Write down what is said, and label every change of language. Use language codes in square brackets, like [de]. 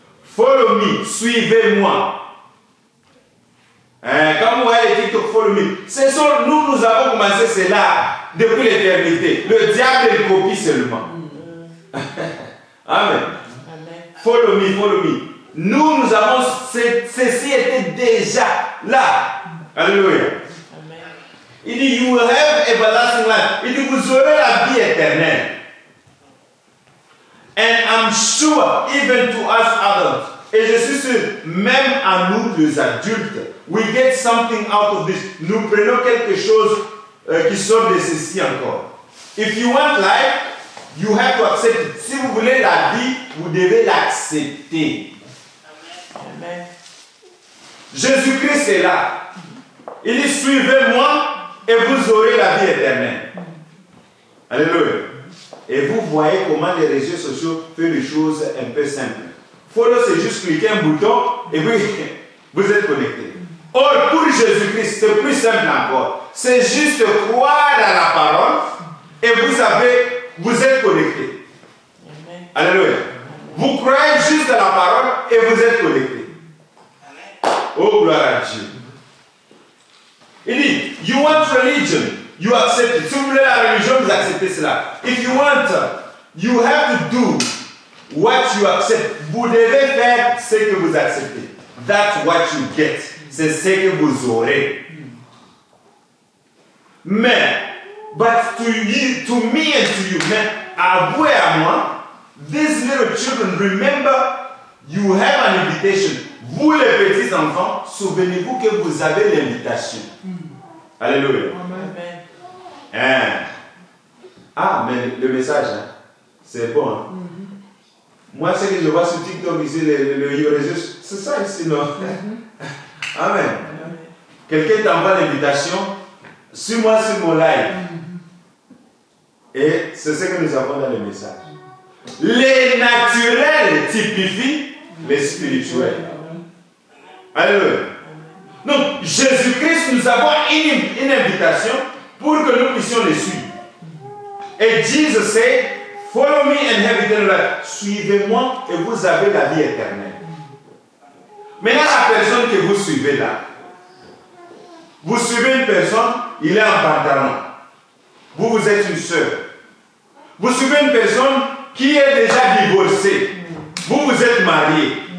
[en] Follow me, [fr] suivez-moi. Comme vous voyez les TikTok, [en] follow me. [fr] Nous avons commencé cela depuis l'éternité. Le diable il copie seulement. Amen. [en] Follow me, follow me. [fr] Nous avons, ceci était déjà là. Alléluia. Il dit, [en] you will have everlasting life. [fr] Il dit, vous aurez la vie éternelle. [en] And I'm sure, even to us adults, et je suis sûr, même à nous les adultes, we get something out of this. [fr] Nous prenons quelque chose qui sort de ceci encore. [en] If you want life, you have to accept it. [fr] Si vous voulez la vie, vous devez l'accepter. Amen. Jésus-Christ est là. Il dit, suivez-moi et vous aurez la vie éternelle. Alléluia. Et vous voyez comment les réseaux sociaux font des choses un peu simples. Follow, c'est juste cliquer un bouton et puis vous êtes connecté. Or, pour Jésus-Christ, c'est plus simple encore. C'est juste croire à la parole et vous êtes connecté. Amen. Alléluia. Vous croyez juste à la parole et vous êtes connecté. Oh, gloire à Dieu. Il dit, [en] you want religion, you accept it. [fr] Si vous voulez la religion, vous acceptez cela. [en] If you want, you have to do what you accept. [fr] Vous devez faire ce que vous acceptez. [en] That's what you get. [fr] C'est ce que vous aurez. Mais, [en] but to me and to you, [fr] mais à vous et à moi, [en] these little children, remember, you have an invitation. [fr] Vous les petits enfants, souvenez-vous que vous avez l'invitation. Alléluia. Amen. Hein? Ah, mais le message, hein, c'est bon. Hein? Moi, ce que je vois sur TikTok ici, le réseau, c'est ça ici, non? Amen. Quelqu'un t'envoie l'invitation, suis-moi sur mon live. Et c'est ce que nous avons dans le message. Les naturels typifient les spirituels. Alléluia. Donc, Jésus-Christ nous avons une invitation pour que nous puissions les suivre. [en] Et Jesus said, follow me and have eternal life. [fr] Suivez-moi et vous avez la vie éternelle. Maintenant, la personne que vous suivez là, vous suivez une personne, il est en pantalon. Vous êtes une sœur. Vous suivez une personne qui est déjà divorcée. Vous êtes marié.